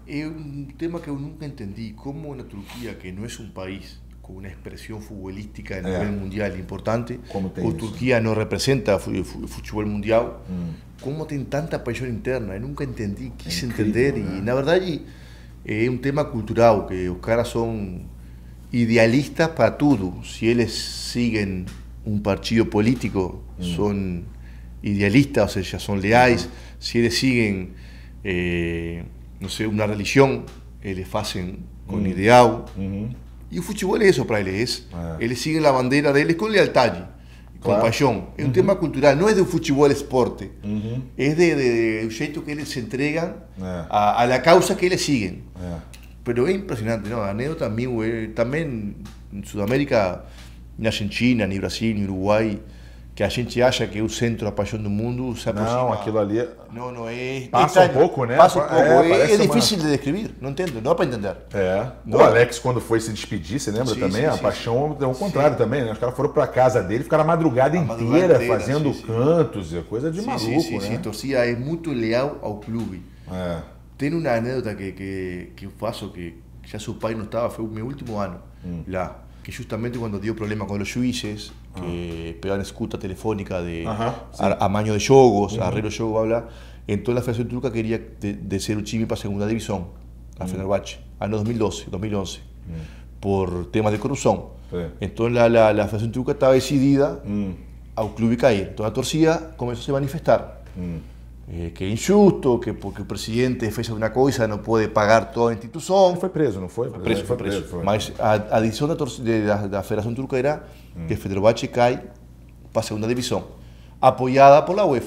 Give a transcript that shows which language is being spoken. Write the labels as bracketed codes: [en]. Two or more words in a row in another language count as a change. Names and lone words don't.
[pt] É um tema que eu nunca entendi, como na Turquia, que não é um país com uma expressão futebolística a nível mundial importante, ou Turquia não representa o futebol mundial, como tem tanta paixão interna, eu nunca entendi, quis entender, e na verdade é um tema cultural, que os caras são idealistas para tudo, se eles seguem [es] un partido político, son idealistas, o sea, son leales. Si ellos siguen, no sé, una religión, ellos hacen con ideal. Y el fútbol es eso para ellos. Ellos siguen la bandera de ellos con lealtad, con pasión. Es un tema cultural, no es de un fútbol esporte. Es de jeito que ellos se entregan a la causa que ellos siguen. Pero es impresionante, ¿no? Anécdota también en Sudamérica, [pt] na Argentina, nem Brasil, nem Uruguai, que a gente acha que é o centro da paixão do mundo, se aproxima. Não, aquilo ali... Não é... Passa um pouco, né? Passa um pouco. É difícil de descrever, não entendo, não dá para entender. O Alex, quando foi se despedir, você lembra também? A paixão é o contrário também, né? Os caras foram para casa dele, ficaram a madrugada inteira fazendo cantos, coisa de maluco, né? Sim, a torcida é muito leal ao clube. Tem uma anedota que eu faço, que já seu pai não estava, foi o meu último ano lá. [es] Que justamente cuando dio problema con los juízes, que pegaban escuta telefónica de amaño de jogos, arreglo de jogos, bla, bla, entonces la Federación Turca quería [pt] descer o time para a segunda [es] división, a Fenerbahçe, año 2012, 2011, por temas de corrupción. Entonces la Federación Turca estaba decidida [pt] ao clube cair. [es] Entonces la torcida comenzó a se manifestar. [pt] Que é injusto, que porque o presidente fez alguma coisa não pode pagar toda a instituição. Foi preso, não foi? Foi preso. Mas a decisão da Federação Turca era que Fenerbahçe cai para a segunda divisão, apoiada [es] por la [pt] UEFA.